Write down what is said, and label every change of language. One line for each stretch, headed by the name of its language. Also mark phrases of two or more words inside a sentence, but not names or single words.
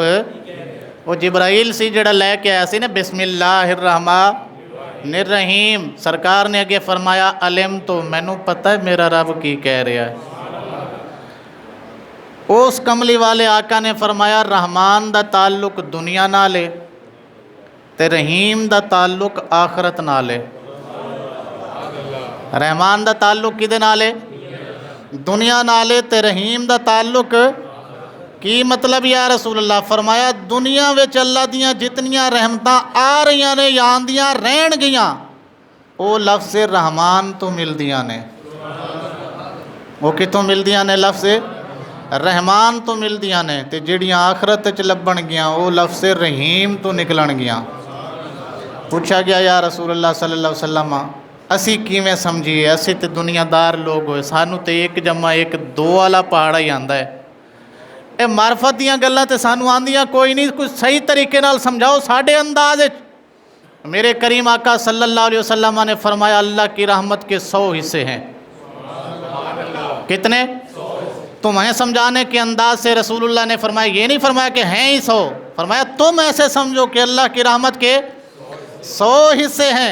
Punjabi: وہ جبرائیل سی جڑا لے کے آیا سی نا
Arabic: بسم اللہ الرحمن الرحیم،
Punjabi: سرکار نے اگے فرمایا علم تو مینوں پتہ ہے میرا رب کی کہہ رہا ہے. اس کملی والے آقا نے فرمایا رحمان دا تعلق دنیا نال ہے تے رحیم دا تعلق آخرت نال ہے. رحمان دا تعلق کدے نال ہے؟ دنیا نال ہے. تے رحیم دا تعلق کی مطلب
Arabic: یا رسول اللہ؟
Punjabi: فرمایا دنیا وچ اللہ دیاں جتنیاں رحمتاں آ رہیاں نے یا آندیاں رہن گیاں او لفظ رحمان تو ملدیاں نے. وہ کتوں ملدیاں نے؟ لفظ رحمان تو ملدیاں نے. تے جڑیاں آخرت وچ لبن گیاں او لفظ رحیم تو نکلن گیاں. پوچھا گیا
Arabic: یا رسول اللہ صلی اللہ علیہ وسلم
Punjabi: اسی کیویں سمجھیے؟ اسی تے دنیا دار لوگ ہوئے، سانوں تے 1 جمع 1 2 والا پہاڑا ہی آندا ہے. اے معرفت دیاں گلاں تے سانوں آندیاں کوئی نہیں، کوئی صحیح طریقے نال سمجھاؤ ساڈے انداز وچ.
Urdu: میرے کریم آقا
Arabic: صلی اللہ علیہ وسلم
Urdu: نے فرمایا اللہ کی رحمت کے 100 حصے ہیں. کتنے؟ تمہیں سمجھانے کے انداز سے رسول اللہ نے فرمایا، یہ نہیں فرمایا کہ ہیں ہی 100، فرمایا تم ایسے سمجھو کہ اللہ کی رحمت کے 100 حصے ہیں.